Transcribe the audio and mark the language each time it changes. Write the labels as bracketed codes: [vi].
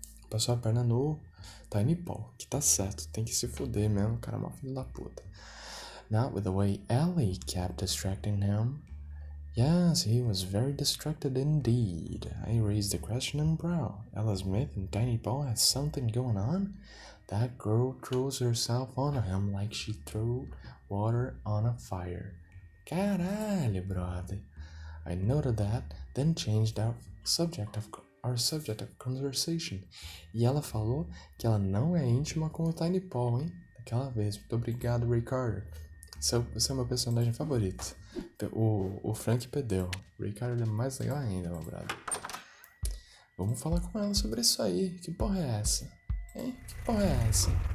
[pt] Passou a perna no Tiny Paul, que tá certo, tem que se fuder mesmo, cara, é uma filho da puta. [en] Not with the way Ellie kept distracting him. Yes, he was very distracted indeed. I raised a questioning brow. Ella Smith and Tiny Paul had something going on? That girl throws herself on him like she threw water on a fire. [pt] Caralho, [en] brother. I noted that, then changed our subject of conversation. [pt] E ela falou que ela não é íntima com o Tiny Paul, hein? Daquela vez. Muito obrigado, Ray Carter. Você é meu personagem favorito. O Frank perdeu. O Ray Carter é mais legal ainda, meu brother. Vamos falar com ela sobre isso aí. Que porra é essa? Hein? Que porra é essa?